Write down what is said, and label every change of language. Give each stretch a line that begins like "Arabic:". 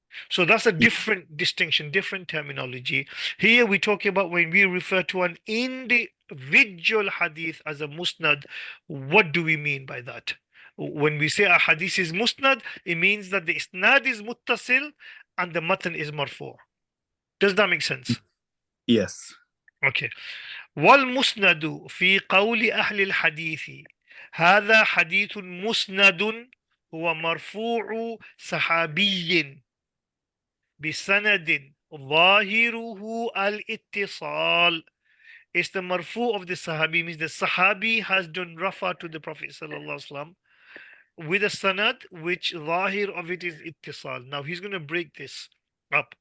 English: So that's a different distinction, different terminology. Here we're talking about when we refer to an individual hadith as a musnad, what do we mean by that? When we say a hadith is musnad, it means that the isnad is muttasil and the matan is marfu'. Does that make sense? Yes. Okay.
Arabic: والمسند في قول أهل الحديث هذا حديث مسند هو مرفوع صحابي بسند ظاهره الاتصال.
English: It's the marfu of the Sahabi, means the Sahabi has done rafa to the Prophet sallallahu alaihi wasallam with a sanad which zahir of it is ittisal. Now he's going to break this up.